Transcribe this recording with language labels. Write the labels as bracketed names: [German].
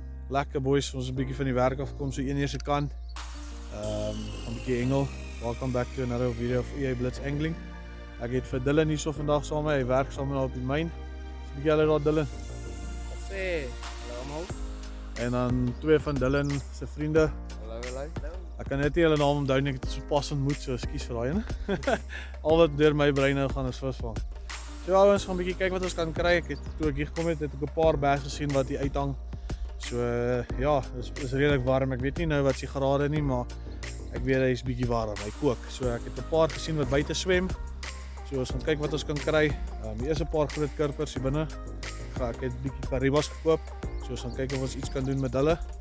[Afrikaans] Lekker boys, ons 'n bietjie van die werk afkom so 1 uur se kant. 'n bietjie engel. [English] Welcome back to another video of EA Blitz Angling. [Afrikaans] Ek het vir Dylan hierso vandag saam met my, hy werk saam met my op die myn. So 'n bietjie hulle daar Dylan. Wat sê? Hallo almal. En dan 2 van Dylan se vriende. Hallo. Ek kan net nie hulle naam onthou nie, ek het dit so pas ontmoet, so ekskuus vir daai ene. Al wat deur my brein nou gaan is visvang. So ouens, gaan 'n bietjie kyk wat ons kan kry. Ek het toe ek hier gekom het ek 'n paar bass gesien wat hier uithang. So ja, is redelik warm. Ek weet nie nou wat se grade nie, maar ek weet hy is bietjie warm. Hy kook. So ek het 'n paar gesien wat buite swem. So ons gaan kyk wat ons kan kry. Hier is 'n paar groot kurpers hier binne. Ek het 'n bietjie karibas gekoop. So ons gaan kyk of ons iets kan doen met hulle.